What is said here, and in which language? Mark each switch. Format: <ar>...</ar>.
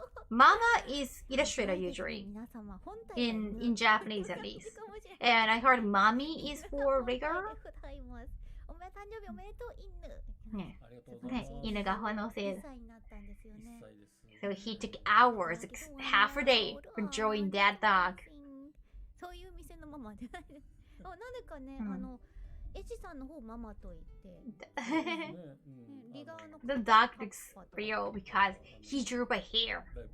<en>Mama is illustrator usually, in Japanese at least. And I heard Mommy is for rigger.</en> <ja>おめ誕生日おめでとう、犬。ね、犬が反応せる。 1歳になったんですよね。</ja> <en>So he took hours, half a day, for drawing that dog.</en> <ja>そういう店のママで。あ、なんでかね、エチさんの方ママと言って。リガーの</ja> <en>The dog looks real because he drew by hair.</en>